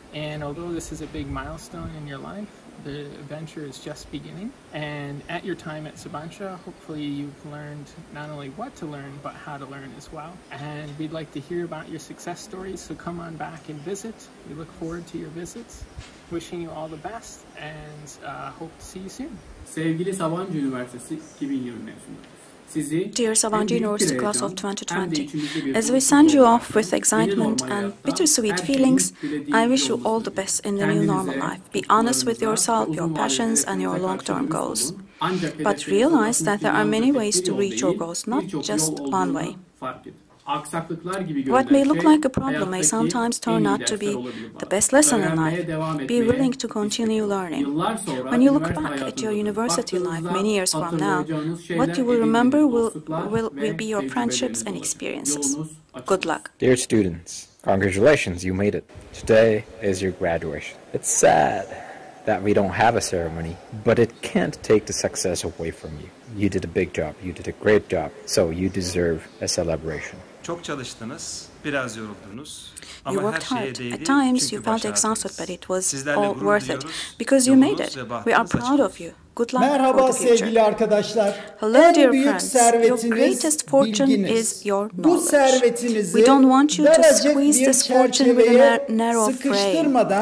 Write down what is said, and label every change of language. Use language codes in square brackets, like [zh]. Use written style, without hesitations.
[en] And although this is a big milestone in your life, the adventure is just beginning. And at your time at Sabancı, hopefully you've learned not only what to learn, but how to learn as well. And we'd like to hear about your success stories, so come on back and visit. We look forward to your visits. Wishing you all the best and hope to see you soon. [tr] Sevgili Sabancı Üniversitesi 2020 mezunları. [en] Dear Sabancı University class of 2020, as we send you off with excitement and bittersweet feelings, I wish you all the best in the new normal life. Be honest with yourself, your passions, and your long-term goals. But realize that there are many ways to reach your goals, not just one way. What may look like a problem may sometimes turn out to be the best lesson in life. Be willing to continue learning. When you look back at your university life many years from now, what you will remember will be your friendships and experiences. Good luck. Dear students, congratulations, you made it. Today is your graduation. It's sad that we don't have a ceremony, but it can't take the success away from you. You did a big job, you did a great job, so you deserve a celebration. [tr] Çok çalıştınız, biraz yoruldunuz. [en] You worked hard. At times you felt exhausted, but it was all worth it because you made it. We are proud of you. Good luck for the future. [tr] Sevgili arkadaşlar. [en] Hello dear friends. Your greatest fortune is your knowledge. We don't want you to squeeze this fortune with a narrow frame.